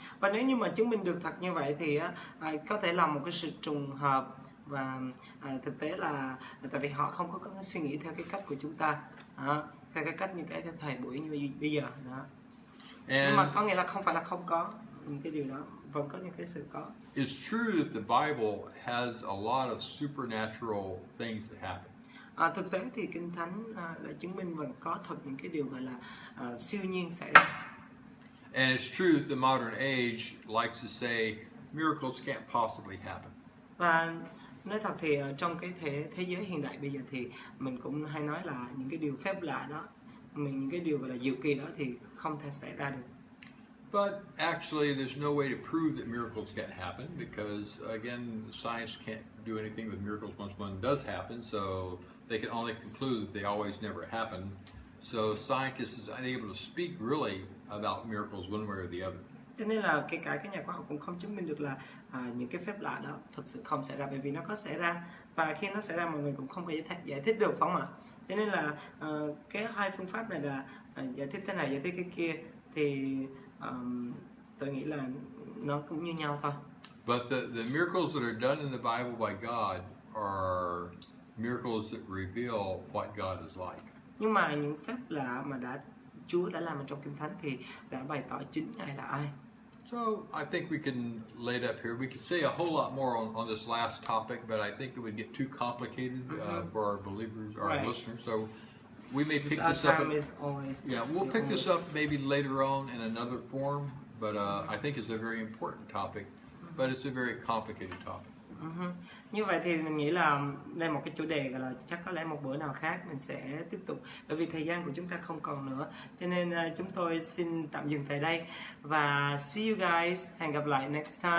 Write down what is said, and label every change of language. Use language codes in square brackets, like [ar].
[vi] Và nếu như mà chứng minh được thật như vậy thì có thể là một cái sự trùng hợp, và thực tế là tại vì họ không có cái suy nghĩ theo cái cách của chúng ta, theo cái cách như cái thời buổi như bây giờ đó. Nhưng mà có nghĩa là không phải là không có những cái điều đó, vẫn có những cái sự có. [en] It's true that the Bible has a lot of supernatural things that happen. [vi] Thực tế thì Kinh Thánh đã chứng minh và có thật những cái điều gọi là siêu nhiên xảy ra. [en] And it's true that the modern age likes to say miracles can't possibly happen. [vi] Và nói thật thì trong cái thế giới hiện đại bây giờ thì mình cũng hay nói là những cái điều phép lạ đó, những cái điều gọi là diệu kỳ đó thì không thể xảy ra được. [en] But actually, there's no way to prove that miracles can't happen because, again, science can't do anything with miracles once one does happen, so they can only conclude that they always never happen. So scientists is unable to speak really about miracles one way or the other. [vi] Cho nên là kể cả các nhà khoa học cũng không chứng minh được là những cái phép lạ đó thực sự không xảy ra, bởi vì nó có xảy ra và khi nó xảy ra mọi người cũng không có giải thích được, phải không ạ? Cho nên là cái hai phương pháp này là giải thích thế này, giải thích cái kia thì tôi nghĩ là nó cũng như nhau thôi. [en] But the miracles that are done in the Bible by God are miracles that reveal what God is like. [vi] Nhưng mà những phép lạ mà Chúa đã làm ở trong Kinh Thánh thì đã bày tỏ chính Ngài là ai. [en] So I think we can lay it up here. We could say a whole lot more on this last topic, but I think it would get too complicated for our believers or our listeners. So we may pick this up. We'll pick this up maybe later on in another form, but I think it's a very important topic, but it's a very complicated topic. [vi] Như vậy thì mình nghĩ là đây một cái chủ đề gọi là chắc có lẽ một bữa nào khác mình sẽ tiếp tục, bởi vì thời gian của chúng ta không còn nữa, cho nên chúng tôi xin tạm dừng tại đây và [en] see you guys, [vi] hẹn gặp lại [en] next time.